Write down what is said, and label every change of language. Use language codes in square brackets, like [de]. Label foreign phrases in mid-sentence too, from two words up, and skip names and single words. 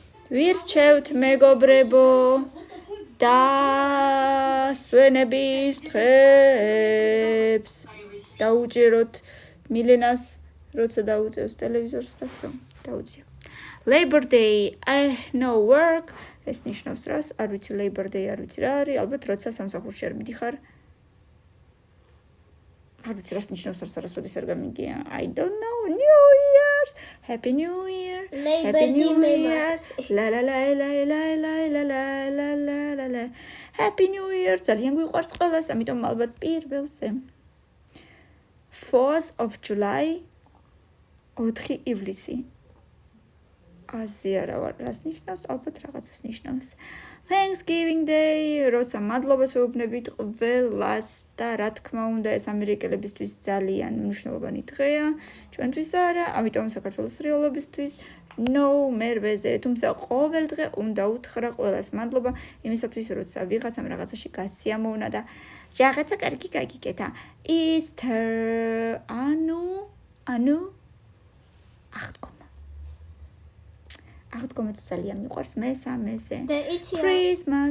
[ka] ვირჩევთ მეგობრებო და სვენების დღებს დაუჭიროთ მილენას როცა დაუწევს ტელევიზორს და ხო დაუწია [en] Labor Day no work [ka] ეს ნიშნავს რას არ ვიცი Labor Day არ ვიცი რა არის ალბათ როცა სამსახურში არ მიდიხარ არ ვიცი რას ნიშნავს არასოდეს არ გამიგია [en] I don't know New Year's Happy New Year Happy New Year la la la la la la la la la la la Happy New Year [ka] ძალიან გვიყვარს ყველას ამიტომ ალბათ პირველზე 4th of July 4 ივლისი აზია რა ვარ რას ნიშნავს ალბათ რაღაცას ნიშნავს Thanksgiving Day როცა მადლობას ვეუბნებით ყველას და რა თქმა უნდა ეს ამერიკელებისთვის ძალიან მნიშვნელოვანი დღეა ჩვენთვის არა ამიტომ საქართველოს რეალობისთვის no მერვეზე თუმცა ყოველ დღე უნდა უთხრა ყველას მადლობა იმისათვის როცა ვიღაცამ რაღაცაში გასიამოვნა და რაღაცა კარგი გაგიკეთა Easter ანუ აღდგომა ძალიან მიყვარს მე სამეზე Christmas